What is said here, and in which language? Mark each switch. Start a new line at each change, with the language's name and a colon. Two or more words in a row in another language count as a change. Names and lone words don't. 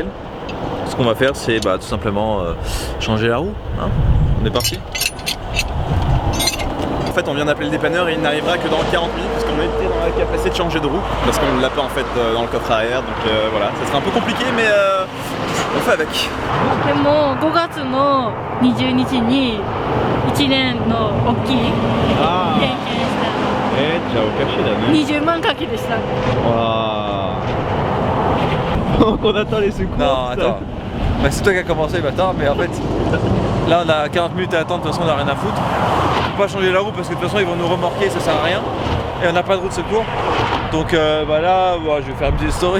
French: Ce qu'on va faire, c'est tout simplement changer la roue. Hein. On est parti. En fait, on vient d'appeler le dépanneur et il n'arrivera que dans 40 minutes parce qu'on était dans la capacité de changer de roue parce qu'on ne l'a pas en fait dans le coffre arrière, donc voilà, ça sera un peu compliqué, mais on fait avec.
Japanese: でも5月の20日に1年の大きいあ点検した。じゃあおかしいだね。 20万かけでした。
French: Waouh. Donc on attend les secours. Non, attends. Bah, c'est toi qui as commencé, bâtard, mais en fait, là on a 40 minutes à attendre, de toute façon on n'a rien à foutre. On peut pas changer la roue parce que de toute façon ils vont nous remorquer, ça sert à rien. Et on n'a pas de roue de secours. Donc bah là, je vais faire une petite story.